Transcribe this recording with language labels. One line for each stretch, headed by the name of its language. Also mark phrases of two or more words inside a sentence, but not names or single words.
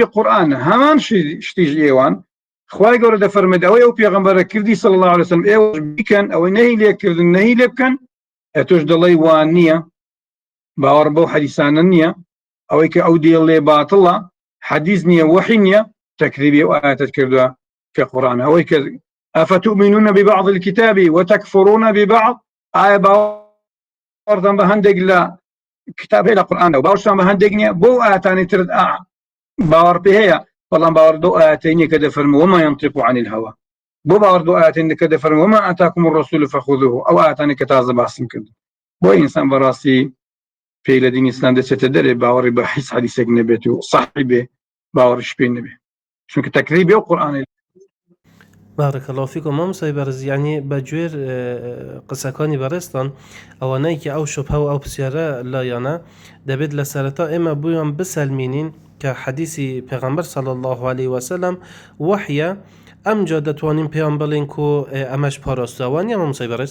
Central Kurdish: قورئانە هەمان شتیش ئێوان خوای گەورە دەفەرمێت ئەوەی ئەو پێغەمبەرە کردی
Arabic: صلی الله عليه وسلم
Central Kurdish: ئێوە بیکەن ئەوەی نەهی لێکردن نەهی لێ بکەن ئەتۆش دەڵێی وان نییە باوەڕ بەو حەدیثانە نییە ئەوەی کە ئەو دێڵێ باتڵە حەدیث نییە وحی نییە تەکذیبی ئەو ئاەتت کردووە کە قورئانە ئەوەی کە
Arabic: ئەفتؤمنون ببعض الكتاب وتكفرون ببعض
Central Kurdish: ئایا باوەڕتان بە هەندێک لە کتابێ لە قورئانە و باوەڕتان بە هەندێک نییە بۆ ئاەتانی ترت باوەڕ پێ هەیە بەڵام باوەڕ بەو ئاەتەی کە دەفەرمێ
Arabic: وما ينطق عن الهوى
Central Kurdish: بۆ باوەڕ بەو ئاەتەی کە دەفەرمێ
Arabic: وما آتاكم الرسول فخذوه
Central Kurdish: ئەو ئاەتانی کە تازە باسم کرد بۆ ئینسان بەڕاستی پێی لە دینی ئیسلام دەچێتە دەرێ باوەڕی بە هیچ حەدیثێک نەبێت و صحیح بێ باوەڕیش پێ نەبێ چونکە تەکذیبی ئەو قورئانە
Arabic: بارك الله فيكم
Central Kurdish: مامۆستای بەڕێز یعنی بەگوێر قسەکانی بەڕێستان ئەوانەی کە ئەو شوبهە و ئەو پرسیارە لایەنە دەبێت لە سەرەتا ئێمە بوویان بسەلمینین کە حەدیثی پێغەمبەر
Arabic: صلی الله عليه وسلم
Central Kurdish: وحیە ئەمجا دەتوانین پێیان بڵێن کۆ ئەمەش پاراستووە وانییە مامۆستای بەڕێز